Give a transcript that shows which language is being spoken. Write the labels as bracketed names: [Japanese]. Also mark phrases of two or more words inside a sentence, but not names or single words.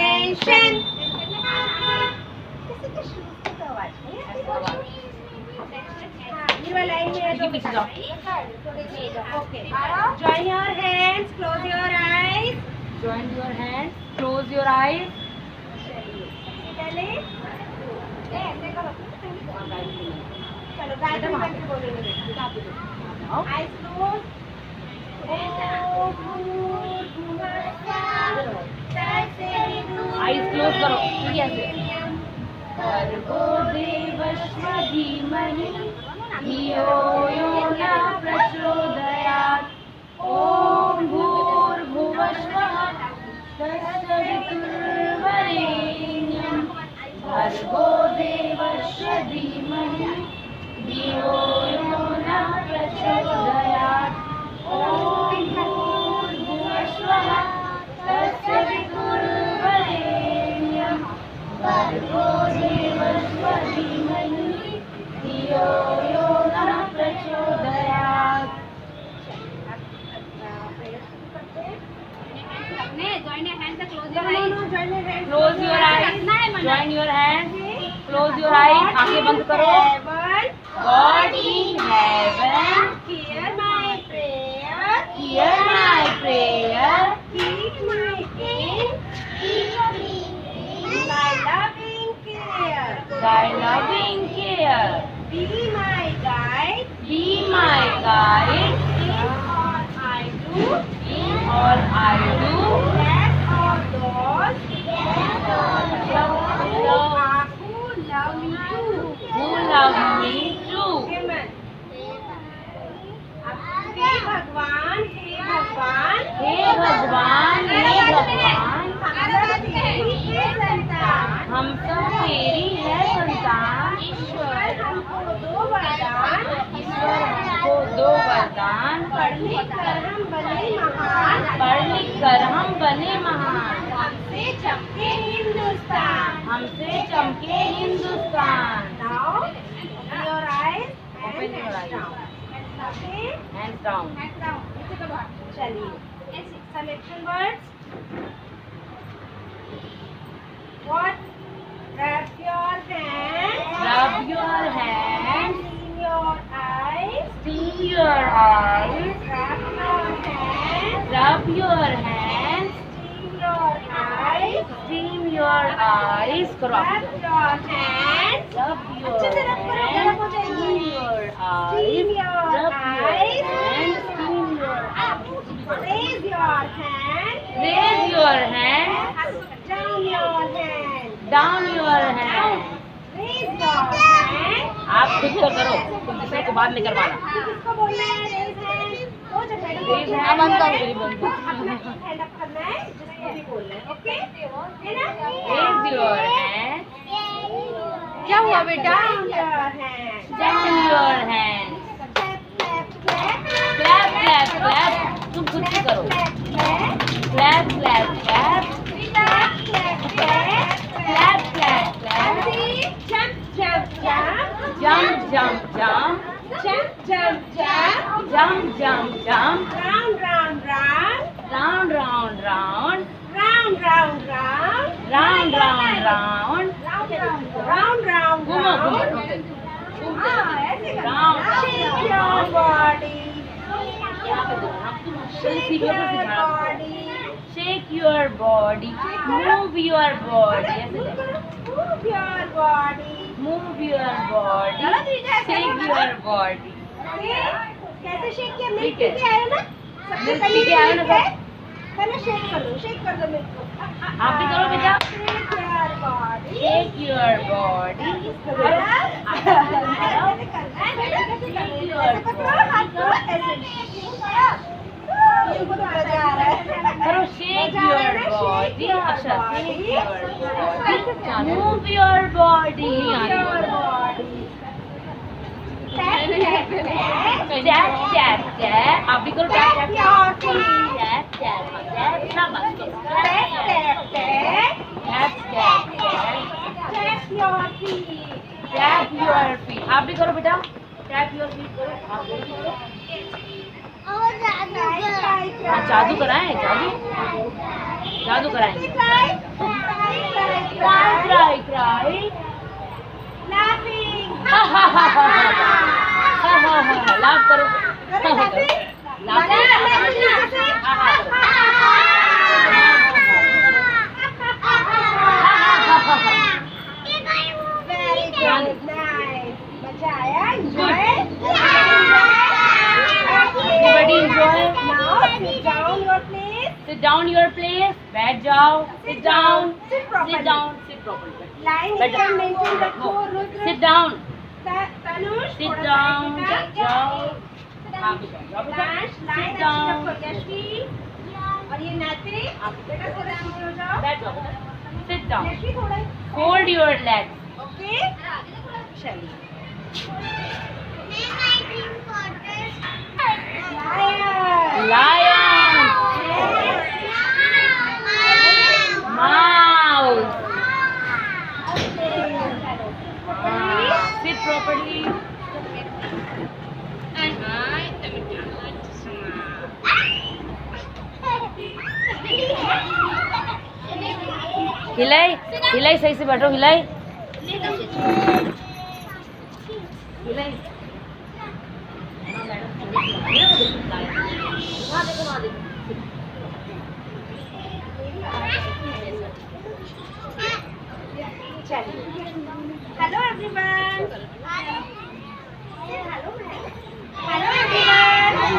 [English] Attention. [Hindi] ये वाला ही है तो पीछे जाओ. [English] Okay. Join your hands. Close your eyes. Join your hands. Close your eyes. [Hindi] पहले ऐसे करो. चलो गायत्री मंत्र बोलेंगे बेटा. [English] Eyes closed. Eyes close [Hindi] करो. ठीक है ऐसे. [Sanskrit] भर्गो देवस्य धीमहि धियो यो न प्रचोदयात्. ॐ भूर्भुवस्वः तत्सवितुर्वरेण्यं भर्गो देवस्य धीमहि धियो यो न प्रचोदयात्. ॐ भूर्भुवस्वः तत्सवितुर्वरेण्यं भर्गो देवस्य धीमहि धियो यो न प्रचोदयात्. [English] Close your eyes. Join your hands. Close your eyes. [Hindi] आंखें बंद करो. [English] God in heaven, Hear my prayer. hear my prayer. Keep my king. My loving care. Thy loving care. Be my guide. Be my guide In all I do. in all I do. Let all those who love me too. Who love me too. [Hindi] Amen. हे भगवान, हे भगवान, हे भगवान, हे भगवान, हम सब तेरी है संतान. हम सब तेरी है संतान. ईश्वर हमको दो वरदान. ईश्वर हमको दो वरदान. पढ़ लिख कर हम बने महान. पढ़ लिख कर हम बने महान. हमसे चमके हिंदुस्तान. हमसे चमके हिंदुस्तान. [English] Now, open your eyes and Open your hands eyes. down. Okay? Hands down. चलिए. Selection words. What? Rub your hands. Rub your hands. Clean your eyes. Steam your eyes. Rub your hands. Rub your hands. Steam your eyes. Steam your eyes. [Hindi] करो आप. [English] Rub your hands. Rub your [Hindi] अच्छे से rub करो, गर्म हो [English] hands. [Hindi] जाएगी. [English] Steam your eyes. Steam your Rub your eyes. hands. Steam your eyes. Raise your hand. Raise your hand. Down your hand. Down your hand. Raise your hand. [Hindi] आप खुद को करो. तुम दूसरे को बाद में करवाना. किसको बोलना है? [English] Raise hand. [Hindi] वो जो मैडम [English] Raise hand. [Hindi] बंद करो मेरी बंद. [English] hand up [Hindi] करना है, जिसको भी बोलना है. ओके? है ना? [English] Raise your hand. [Hindi] क्या हुआ बेटा? [English] Down your hand. Down your hand. Clap, clap, clap. Clap, clap, clap. [Hindi] तुम खुद से करो. [English] Clap, clap. Clap, clap, clap. Clap, clap, clap. Clap, clap, clap. Jump, jump, jump. Jump, jump, jump. Jump, jump, jump. Jump, jump, jump. Round, round, round. Round, round, round. Round, round, round. Round, round, round. Round, round, [Hindi] घूमो, [English] round. [Hindi] घूमो. ऐसे करना. [English] Round, Shake round, your round. body. Shake Shake your body. Shake your body. Move your body. Move your body. Move your body. Shake your body. [Hindi] कैसे शेक किया? मिल्क ठीक पी है. के आए ना? सबसे मिल्क पहले पी के आए ना मिल्क है. पहले शेक कर दो मिल्क को. आप भी करो बेटा. [English] Shake your body. Shake your body. करो shake your body. अच्छा shake your body. Move your body. Tap tap tap. [Hindi] आप भी करो [English] tap tap tap. Tap tap tap. [Hindi] शाबाश करो. [English] Tap tap tap. Tap tap tap. Tap your feet. [Hindi] आप भी करो बेटा. [English] Tap your feet [Hindi] करो. आप भी करो. हाँ जादू कराएं जादू. जादू कराएंगे. [English] Cry. Laughing. Laugh करो. Laugh. Very good. Nice. [Hindi] मजा आया? [English] Enjoy? Everybody enjoy. Now sit down your place. Sit down your place. [Hindi] बैठ जाओ. [English] Sit down. Sit properly. Sit down. Sit properly. Line [Hindi] बैठ एकदम maintain रखो. जाओ. रुद्र. [English] Sit down. [Hindi] तनुष. [English] Sit [Hindi] थोड़ा [English] down. [Hindi] side बैठ में जाओ. हाँ, line [English] Sit [Hindi] अच्छी [English] down. [Hindi] रखो. यशी. और ये नैतिक. बेटा थोड़ा आगे हो जाओ. बैठ जाओ. [English] Sit down. [Hindi] यशी थोड़ा. [English] Fold your legs. [Hindi] Okay. चलिए. [English] Lion. Mouse. Sit properly. [Hindi] हिलाई हिलाई सही से बैठो हिलाई हिलाई [English] Hello everyone. Hello everyone.